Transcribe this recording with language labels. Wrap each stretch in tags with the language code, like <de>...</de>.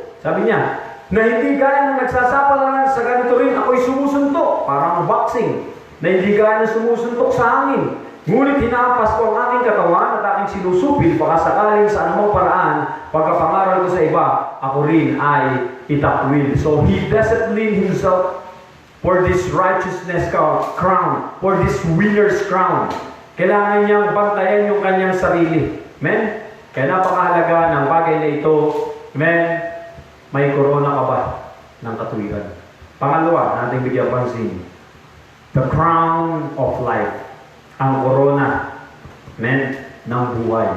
<tl>Sabi niya, na hindi gaya ng nagsasapalaran sa ganito rin, ako'y sumusuntok, parang boxing, na hindi gaya ng sumusuntok sa hangin. Ngunit hinahampas ko ang aking katawan at aking sinusupil baka sakaling sa anumang paraan, pagkapangaral ko sa iba, ako rin ay itakwil.</tl> <en>So he disciplined himself for this righteousness crown, for this winner's crown.</en> <tl>Kailangan niyang bantayan yung kanyang sarili. Amen? Kaya napakahalaga ng bagay na ito. Amen? May corona ka ba ng katuwiran? Pangalawa, nating bigyan pansin.</tl> <en>The crown of life.</en> <tl>Ang corona. Amen? Ng buhay.</tl>